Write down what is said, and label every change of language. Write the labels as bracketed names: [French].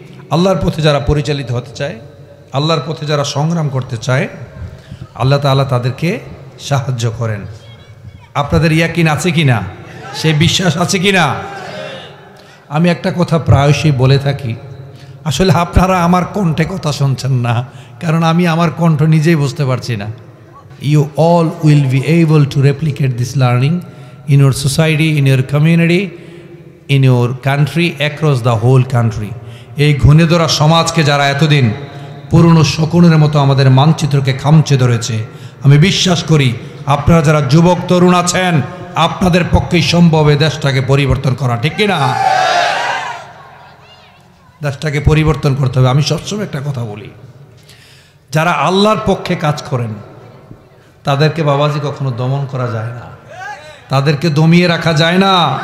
[Bangla] আল্লাহর পথে যারা পরিচালিত হতে চায়, আল্লাহর পথে যারা সংগ্রাম করতে চায়, আল্লাহ তাআলা তাদেরকে সাহায্য করেন। আপনাদের ইয়াকিন আছে কিনা? সেই বিশ্বাস আছে কিনা? আমি একটা কথা প্রায়শই বলে থাকি, আসলে আপনারা আমার কণ্ঠে কথা শুনছেন না, কারণ আমি আমার কণ্ঠ নিজেই বুঝতে পারছি না। [English] You all will be able to replicate this learning in your society, in your community, in your country, across the whole country. [Bangla] এই ঘুণে ধরা সমাজকে যারা এতদিন পুরনো শকুনের মতো আমাদের মানচিত্রকে খামচে ধরেছে, আমি বিশ্বাস করি আপনারা যারা যুবক তরুণ আছেন, আপনাদের পক্ষেই সম্ভব এই দেশটাকে পরিবর্তন করা, ঠিক কিনা? দেশটাকে পরিবর্তন করতে হবে। আমি সবসময় একটা কথা বলি, যারা আল্লাহর পক্ষে কাজ করেন তাদেরকে বাবাজি কখনো দমন করা যায় না, তাদেরকে দমিয়ে রাখা যায় না।